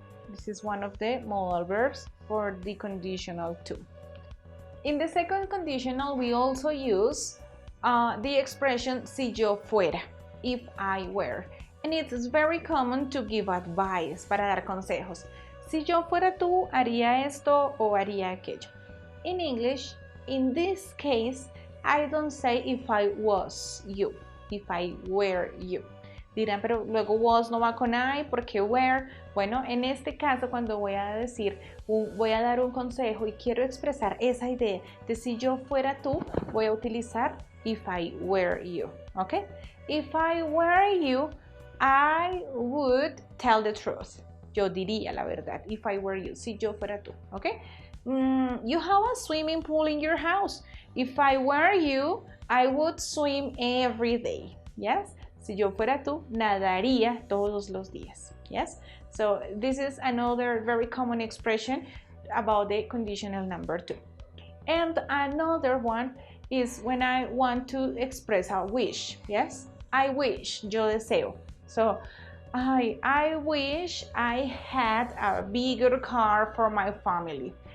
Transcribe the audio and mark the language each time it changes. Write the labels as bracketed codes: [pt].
[en] This is one of the modal verbs for the conditional 2. In the second conditional, we also use the expression [es] si yo fuera, [en] if I were. And it's very common to give advice, [es] para dar consejos. Si yo fuera tú, haría esto o haría aquello. [en] In English, in this case, I don't say if I was you, if I were you. [es] Dirán, pero luego was no va con I, porque were. Bueno, en este caso, cuando voy a decir, voy a dar un consejo y quiero expresar esa idea de si yo fuera tú, voy a utilizar [en] if I were you, [es] ¿ok? [en] If I were you, I would tell the truth. [es] Yo diría la verdad, [en] if I were you, [es] si yo fuera tú, ¿ok? [en] You have a swimming pool in your house. If I were you, I would swim every day. Yes? [es] Si yo fuera tú, nadaría todos los días. [en] Yes? So this is another very common expression about the conditional number 2. And another one is when I want to express a wish. Yes? I wish, [es] yo deseo. [en] So I wish I had a bigger car for my family.